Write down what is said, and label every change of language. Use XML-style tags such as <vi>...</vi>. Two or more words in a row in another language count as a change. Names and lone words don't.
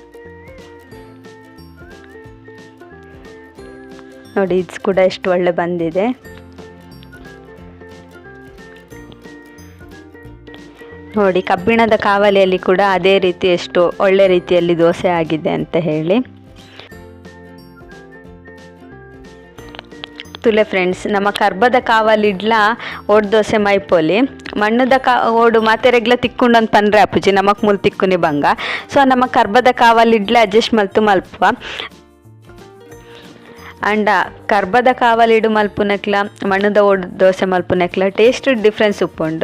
<kn>ನೋಡಿ, ಇದು ಕೂಡ ಎಷ್ಟು ಒಳ್ಳೆ ಬಂದಿದೆ. ನೋಡಿ, ಕಬ್ಬಿಣದ ಕಾವಲಿಯಲ್ಲಿ ಕೂಡ ಅದೇ ರೀತಿ ಎಷ್ಟು ಒಳ್ಳೆ ರೀತಿಯಲ್ಲಿ ದೋಸೆ ಆಗಿದೆ ಅಂತ ಹೇಳಿ.</kn> <tcy>ತುಲೆ ಫ್ರೆಂಡ್ಸ್, ನಮ್ಮ ಕರ್ಬದ ಕಾವಲಿಡ್ಲ ಓಡ್ ದೋಸೆ ಮೈಪೋಲಿ ಮಣ್ಣದ ಓಡು ಮಾತೆರೆಗ್ಲ ತಿಕ್ಕೊಂಡೊಂದು ಪನ್ರೆ ಅಪ್ಪುಜಿ ನಮಕ್ ಮೂಲ ತಿಕ್ಕುನಿ ಬಂಗ. ಸೊ ನಮ್ಮ ಕರ್ಬದ ಕಾವಲಿಡ್ಲ ಅಡ್ಜಸ್ಟ್ ಮಲ್ಪುವ ಅಂಡ ಕರ್ಬದ ಕಾವಲಿಡು ಮಲ್ಪುನಕ್ಲ ಮಣ್ಣದ ಓಡು ದೋಸೆ ಮಲ್ಪುನಕ್ಲ</tcy> <en>taste difference</en> <tcy>ಉಪ್ಪುಂಡು.</tcy>